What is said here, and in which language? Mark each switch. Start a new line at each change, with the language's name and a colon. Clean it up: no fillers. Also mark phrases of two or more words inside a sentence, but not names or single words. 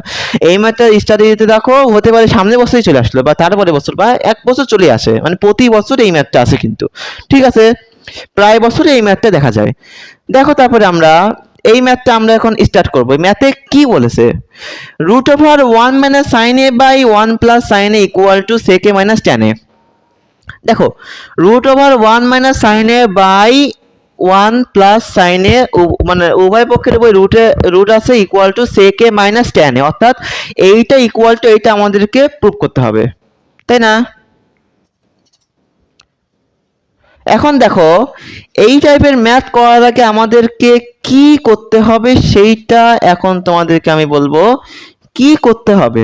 Bangla: এই ম্যাথটা স্টাডি দিতে দেখো হতে পারে সামনের বছরই চলে আসলো বা তারপরে বছর বা 1 বছর চলে আসে, মানে প্রতি বছর এই ম্যাথটা আসে কিন্তু। ঠিক আছে, প্রায় বছরে এই ম্যাথটা দেখা যায়। দেখো তারপরে আমরা এই ম্যাথটা আমরা এখন স্টার্ট করব। ম্যাথে কি বলেছে, √1 -
English: sin a by 1 + sin a = sec a - tan a।
Bangla: দেখো √1 -
English: sin a by
Bangla: 1 + sin a, মানে উভয় পক্ষের উপর রুট আছে,
English: equal to
Bangla: sec a - tan a, অর্থাৎ এইটা ইকুয়াল টু এইটা আমাদেরকে প্রুভ করতে হবে, তাই না? এখন দেখো এই টাইপের ম্যাথ করার আগে আমাদেরকে কি করতে হবে সেইটা এখন তোমাদেরকে আমি বলবো কি করতে হবে।